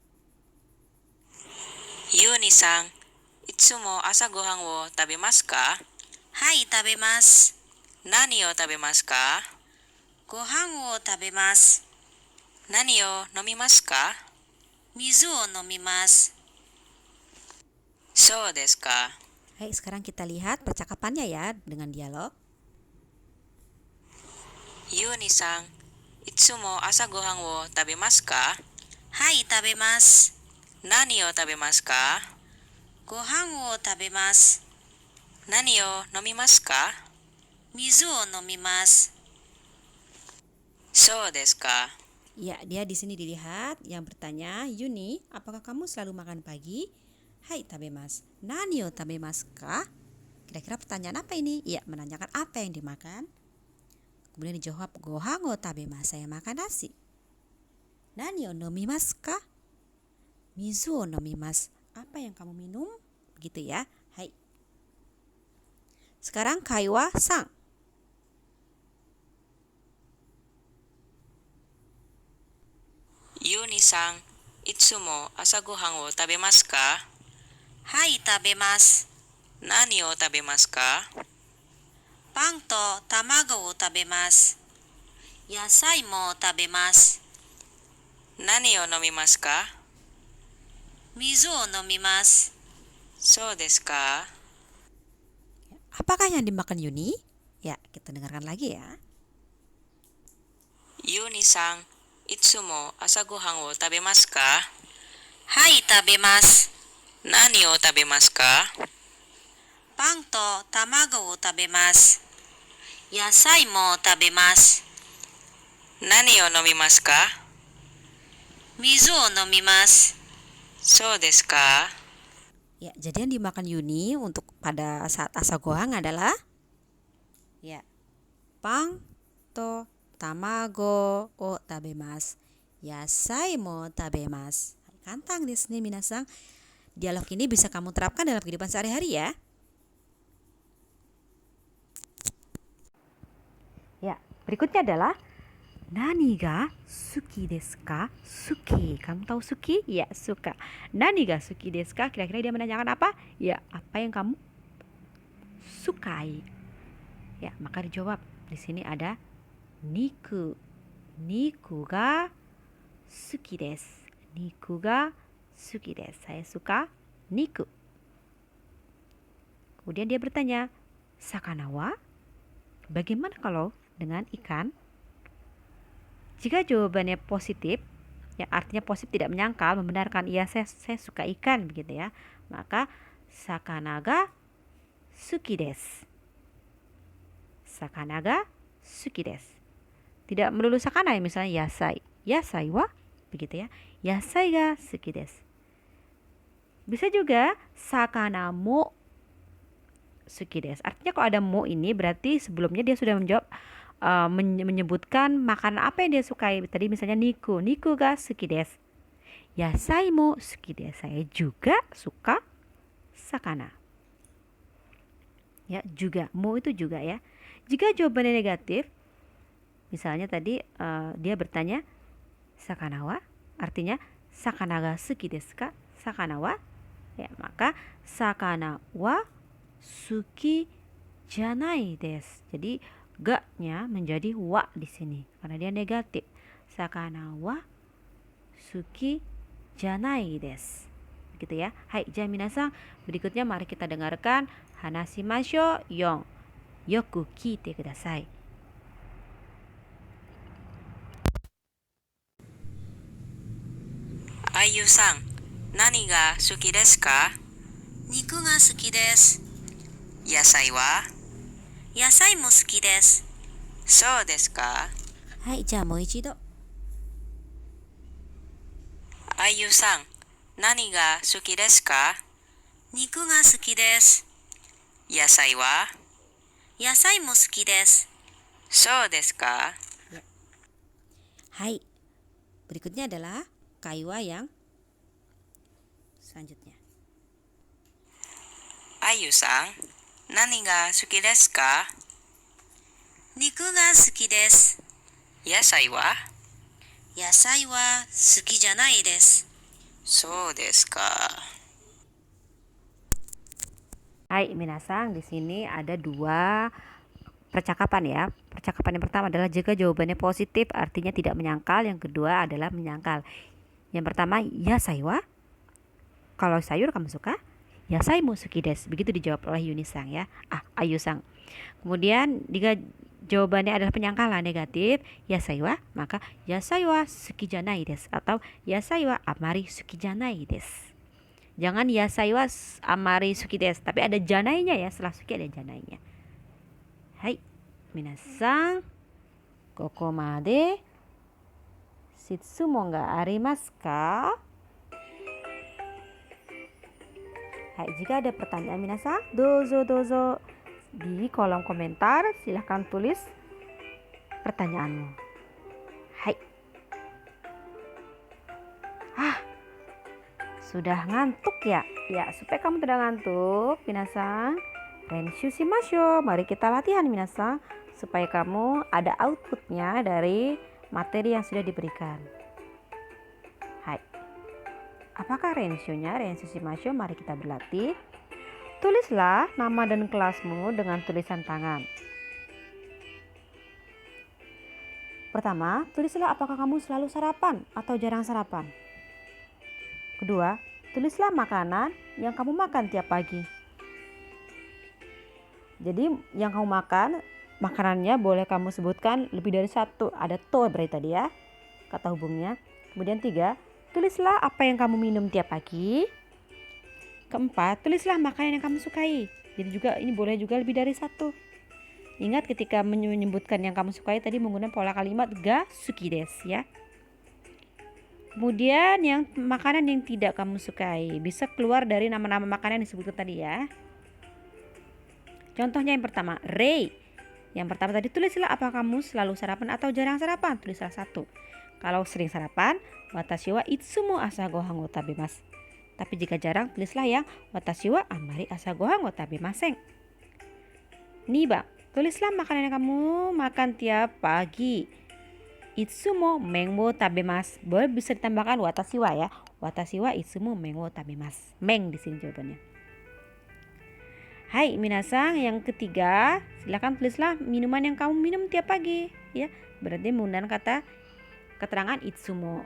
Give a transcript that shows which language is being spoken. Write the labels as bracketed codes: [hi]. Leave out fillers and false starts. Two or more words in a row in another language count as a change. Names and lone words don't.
[ja] ユーニさん、いつも朝ごはんを食べますか？はい、食べます。何を食べますか？ご飯を食べます。何を飲みますか？水を飲みます。そうですか。 [id] Hai, sekarang kita lihat percakapannya ya dengan dialog. [ja] ユーニさん、いつも朝ごはんを食べますか？はい、食べます。何を食べますか？ご飯を食べます。何を飲みますか？水を飲みます。そうですか。 [id] Ya, dia di sini dilihat yang bertanya, Yuni, apakah kamu selalu makan pagi? [ja] はい食べます。何を食べますか? [id] Kira-kira pertanyaan apa ini? Ya, menanyakan apa yang dimakan. Kemudian dijawab, [ja] ご飯を食べます, [id] saya makan nasi. [ja] 何を飲みますか？水を飲みます. [id] Apa yang kamu minum? Begitu ya. Hai. Sekarang [ja] 会話三. ユーニさん、いつも朝ごはんを食べますか？はい、食べます。何を食べますか？パンと卵を食べます。野菜も食べます。何を飲みますか？水を飲みます。そうですか。 [id] Apakah yang dimakan Yuni? Ya, kita dengarkan lagi ya. ユーニさん、いつも朝ごはんを食べますか？はい、食べます。何を食べますか？パンと卵を食べます。野菜も食べます。何を飲みますか？水を飲みます。そうですか。 Ya, jadi yang dimakan Yuni untuk pada saat asagohang adalah ya, [ja] パンと卵を食べます. 野菜も食べます. [id] Kantang di sini minasang. Dialog ini bisa kamu terapkan dalam kehidupan sehari-hari ya. Ya, berikutnya adalah [ja] 何が好きですか? [id] Suki. Kamu tahu suki? Ya, suka. [ja] 何が好きですか? [id] Kira-kira dia menanyakan apa? Ya, apa yang kamu sukai? Ya, maka dijawab. Di sini ada niku. [ja] 肉が好きです. 肉が好きです. [id] Saya suka niku. Kemudian dia bertanya, [ja] 魚は? [id] Bagaimana kalau dengan ikan? Jika jawabannya positif, ya artinya positif tidak menyangkal, membenarkan, iya saya suka ikan begitu ya. [ja] Maka 魚が好きです. 魚が好きです. [id] Tidak melulu sakana ya, misalnya yasai. [ja] 野菜は [id] begitu ya. [ja] 野菜が好きです. [id] Bisa juga [ja] 魚も好きです. [id] Artinya kalau ada mo ini berarti sebelumnya dia sudah menjawab menyebutkan makanan apa yang dia sukai. Tadi misalnya [ja] 肉が好きです. 野菜も好きです. [id] Saya juga suka sakana. Ya, juga. Mo itu juga ya. Jika jawabannya negatif, misalnya tadi dia bertanya [ja] 魚は, [id] artinya [ja] 魚が好きですか？魚は? [id] Ya, maka [ja] 魚は好きじゃないです. [id] Jadi ga-nya menjadi wa di sini karena dia negatif. [ja] 魚は好きじゃないです. [id] Gitu ya. [ja] はい、皆さん, [id] berikutnya mari kita dengarkan hanashimashou 4. [ja] よく聞いてください. アユさん、何が好きですか? 肉が好きです. 野菜は? 野菜も好きです. そうですか? はい、もう一度. アユさん、何が好きですか? 肉が好きです. 野菜は? 野菜も好きです. そうですか? はい. [id] Berikutnya adalah kaiwa yang selanjutnya. [ja] アユさん、何が好きですか? 肉が好きです. 野菜は? 野菜は好きじゃないです. そうですか? はい, [id] minasan, di sini ada 2 percakapan ya. Percakapan yang pertama adalah jika jawabannya positif artinya tidak menyangkal, yang kedua adalah menyangkal. Yang pertama, [ja] 野菜は? [id] Kalau sayur kamu suka? [ja] 野菜も好きです. [id] Begitu dijawab oleh Yuni-san ya. Ayu-san. Kemudian jika jawabannya adalah penyangkalan negatif, [ja] 野菜は, [id] maka [ja] 野菜は好きじゃないです [id] atau [ja] 野菜はあまり好きじゃないです. Jangan 野菜はあまり好きです, [id] tapi ada janainya ya, setelah suki ada janainya. [ja] はい, 皆さん、ここまで質問がありますか? はい, [id] jika ada pertanyaan minasan, dozo di kolom komentar, silahkan tulis pertanyaanmu. Hai. Sudah ngantuk ya? Ya, supaya kamu tidak ngantuk, [ja] 皆さん、練習しましょう. [id] Mari kita latihan minasan, supaya kamu ada outputnya dari materi yang sudah diberikan. Hai. Apakah renshunya? [ja] 練習しましょう, [id] mari kita berlatih. Tulislah nama dan kelasmu dengan tulisan tangan. Pertama, tulislah apakah kamu selalu sarapan atau jarang sarapan. Kedua, tulislah makanan yang kamu makan tiap pagi. Jadi yang kamu makan, makanannya boleh kamu sebutkan lebih dari 1. Ada to berarti tadi ya, kata hubungnya. Kemudian 3, tulislah apa yang kamu minum tiap pagi. Keempat, tulislah makanan yang kamu sukai. Jadi juga ini boleh juga lebih dari 1. Ingat ketika menyebutkan yang kamu sukai tadi menggunakan pola kalimat [ja] が好きです [id] ya. Kemudian yang makanan yang tidak kamu sukai bisa keluar dari nama-nama makanan yang disebutkan tadi ya. Contohnya yang pertama, Rei. Yang pertama tadi, tulislah apa kamu selalu sarapan atau jarang sarapan. Tulislah 1. Kalau sering sarapan, [ja] 私はいつも朝ご飯を食べます. [id] Tapi jika jarang, tulislah yang [ja] 私はあまり朝ご飯を食べません. [id] 2 bang, tulislah makanan yang kamu makan tiap pagi. [ja] いつも麺を食べます. [id] Boleh bisa ditambahkan [ja] 私は [id] ya. [ja] 私はいつも麺を食べます. [id] Men di sini jawabannya. Hai minasan, yang ketiga, silakan tulislah minuman yang kamu minum tiap pagi ya. Berarti menggunakan kata keterangan itsumo.